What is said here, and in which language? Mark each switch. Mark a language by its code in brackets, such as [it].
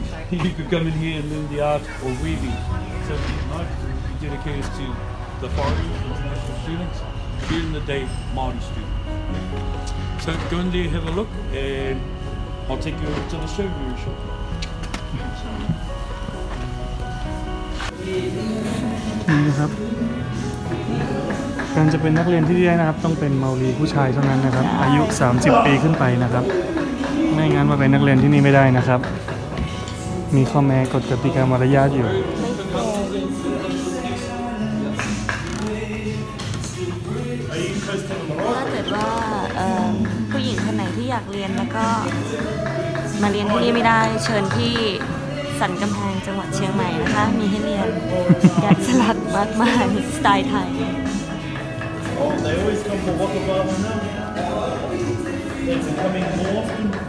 [en] You could come in here and learn the art of weaving. So tonight we dedicated to the foreign international students, during the day Māori students. So go in there, have a look, and I'll take you over to the show very shortly. [th] นี่นะครับการจะเป็นนักเรียนที่ได้นะครับต้องเป็นเมาลีผู้ชายเท่านั้นนะครับอายุ30 ปีขึ้นไปนะครับไม่งั้นมาเป็นนักเรียนที่นี่ไม่ได้นะครับมีข้อแม้กฎกติกามารยาทอยู่ ถ้าเกิดว่าผู้หญิงคนไหนที่อยากเรียนแล้วก็มาเรียนที่นี่ไม่ได้เชิญที่สันกำแพงจังหวัดเชียงใหม่นะคะมีให้เรียนแกะสลักมากมายสไตล์ไทย [en] They always come for Waka Baba now. They've been coming more often.